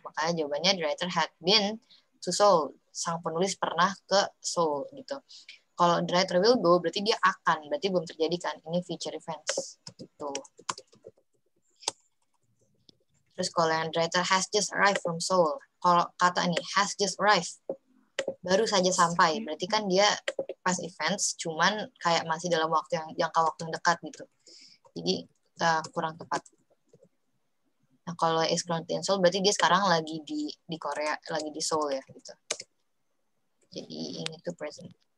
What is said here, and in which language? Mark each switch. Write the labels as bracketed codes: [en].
[id] Makanya jawabannya [en] the writer had been to Seoul. [id] Sang penulis pernah ke Seoul gitu. Kalau [en] the writer will go [id] berarti dia akan. Berarti belum terjadi kan. Ini future events gitu. Terus kalau yang [en] the writer has just arrived from Seoul. [id] Kalau kata nih [en] has just arrived. [id] Baru saja sampai. Berarti kan dia past events, cuman kayak masih dalam waktu yang jangka waktu yang dekat gitu. Jadi kurang tepat. Nah kalau [en] is currently in Seoul [id] berarti dia sekarang lagi di Korea, lagi di Seoul ya gitu. Jadi ini tuh present.